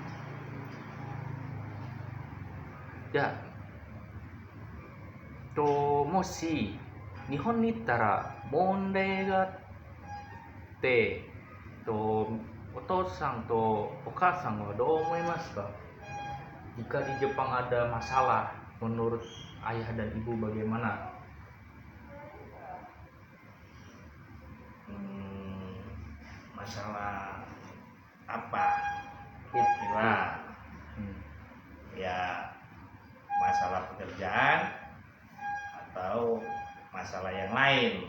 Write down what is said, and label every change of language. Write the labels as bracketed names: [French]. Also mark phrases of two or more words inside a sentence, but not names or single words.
[Japanese] じゃあもし日本に行ったら問題があってお父さんとお母さんはどう思いますか? [Indonesian] Jika di Jepang ada masalah, menurut ayah dan ibu bagaimana? Masalah apa? Kira ya masalah pekerjaan atau masalah yang lain.